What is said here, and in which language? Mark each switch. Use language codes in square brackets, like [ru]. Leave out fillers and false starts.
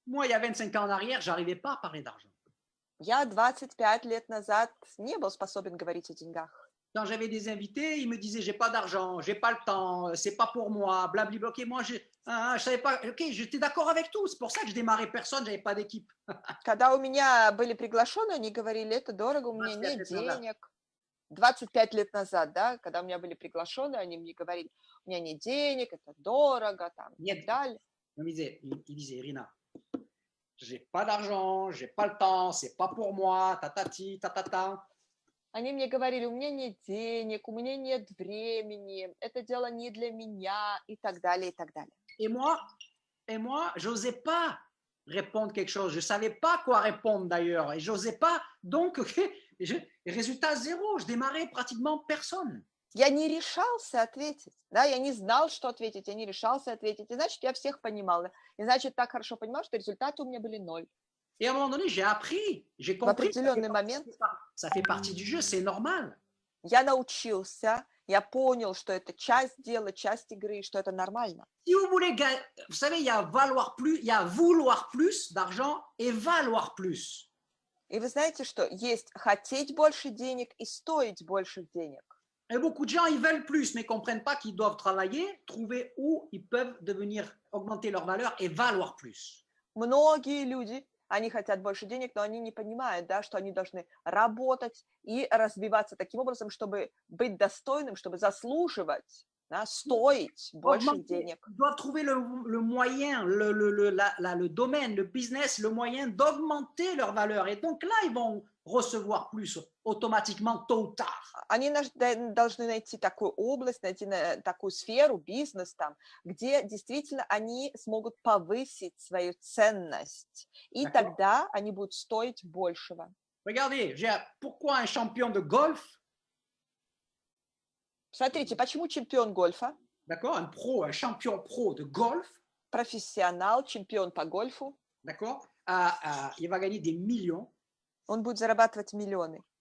[fr] Moi, il y a 25 ans en arrière, je n'arrivais pas à parler d'argent. [ru] Я 25 лет назад не был способен говорить о деньгах. [fr] Quand j'avais des invités, ils me disaient j'ai pas d'argent, j'ai pas le temps, c'est pas pour moi, blablabla. Ok, moi je savais pas. Ok, j'étais d'accord avec tout. C'est pour ça que je démarrais personne, j'avais pas d'équipe. [ru] Когда у меня были приглашенные, они говорили, это дорого, у меня нет денег. 25 лет назад, да, когда у меня были приглашенные, они мне говорили, у меня нет денег, это дорого, там, и так далее. [fr] Il disait, Irina, j'ai pas d'argent, j'ai pas le temps, c'est pas pour moi, tatati, tatata. [ru] Они мне говорили, у меня нет денег, у меня нет времени, это дело не для меня, и так далее, и так далее. [fr] Et moi, j'osais pas répondre quelque chose. Je savais pas quoi répondre d'ailleurs, et j'osais pas. Donc, résultat zéro. Je démarrais pratiquement personne. [ru] Я не решался ответить, да, я не знал, что ответить, я не решался ответить, и значит, я всех понимала, и значит, так хорошо понимал, что результаты у меня были 0. [fr] Et à un moment donné, j'ai appris, j'ai compris. Ça fait partie du jeu, c'est normal. [ru] Я научился, я понял, что это часть дела, часть игры, что это нормально. [fr] Si vous voulez, vous savez, il y a vouloir plus d'argent et valoir plus. [ru] И вы знаете, что есть хотеть больше денег и стоить больше денег. [fr] Et beaucoup de gens, ils veulent plus, mais ne comprennent pas qu'ils doivent travailler, trouver où ils peuvent augmenter leur valeur et valoir plus. [ru] Многие люди, они хотят больше денег, но они не понимают, да, что они должны работать и развиваться таким образом, чтобы быть достойным, чтобы заслуживать, да, стоить больше денег. [fr] Ils doivent trouver le moyen, le domaine, le business, le moyen d'augmenter leur valeur. Et donc là, ils vont recevoir plus automatiquement, tôt ou tard. [ru] Они должны найти такую область, найти такую сферу, бизнес там, где действительно они смогут повысить свою ценность. И тогда они будут стоить большего. [fr] Regardez, pourquoi un champion de golf? [ru] Смотрите, почему чемпион гольфа? [fr] D'accord, un champion pro de golf. [ru] Профессионал, чемпион по гольфу. [fr] D'accord, il va gagner des millions. [ru] Он будет зарабатывать миллионы.